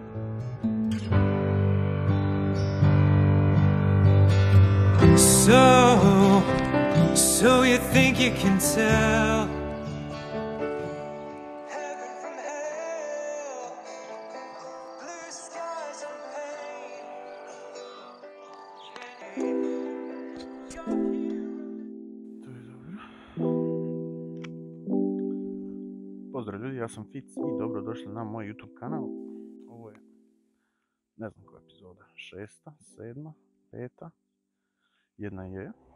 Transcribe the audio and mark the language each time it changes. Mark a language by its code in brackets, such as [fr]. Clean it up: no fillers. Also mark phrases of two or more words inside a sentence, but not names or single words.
[en] So you think you can tell heaven from hell, blue skies from pain. [hr] Pozdrav ljudi, ja sam Fic i dobrodošli na moj YouTube kanal. Ovo je, ne znam koja epizoda, 6., 7., 5., jedna je.